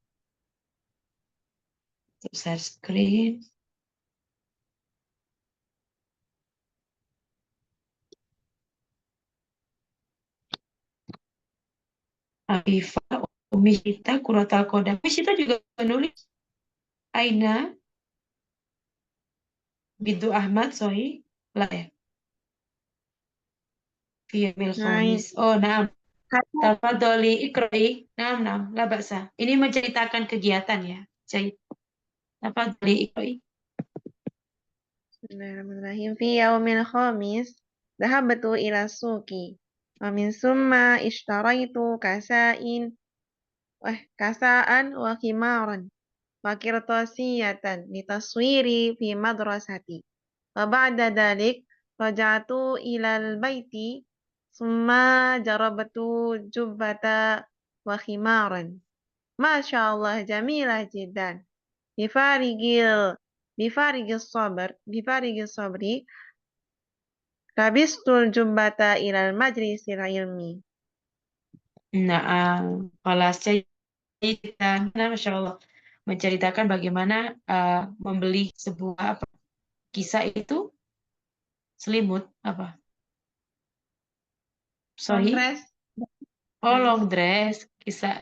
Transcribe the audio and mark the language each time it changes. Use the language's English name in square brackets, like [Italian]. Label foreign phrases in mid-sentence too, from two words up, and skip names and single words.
[Indonesian] Untuk share screen. Afifah, Umi Shita, Kuratal Kodam. Umi Shita juga menulis. Aina, Bintu Ahmad, Sohi, lah ya. [Arabic] في يوم الخميس. Oh, nah. تفضلي اقرئي. Nah, لا بأس. [Indonesian] Ini menceritakan kegiatan ya. Jadi, [Arabic] تفضلي اقرئي. بسم الله الرحمن الرحيم. في يوم الخميس ذهبت إلى السوق ومن ثم اشتريت كساء وخمارا وقرطاسية للتصوير في المدرسة. وبعد ذلك رجعت إلى البيت ثم جربت جبة وخمارا. ما شاء الله جميلة جدا. بفارغ الصبر لبست الجبة إلى مجلس العلم. [Indonesian] Nah, kalau cerita, [Arabic] ما شاء الله, [Indonesian] menceritakan bagaimana membeli sebuah kisah itu selimut apa? Sorry. Dress. [English] Oh, long dress, kisah.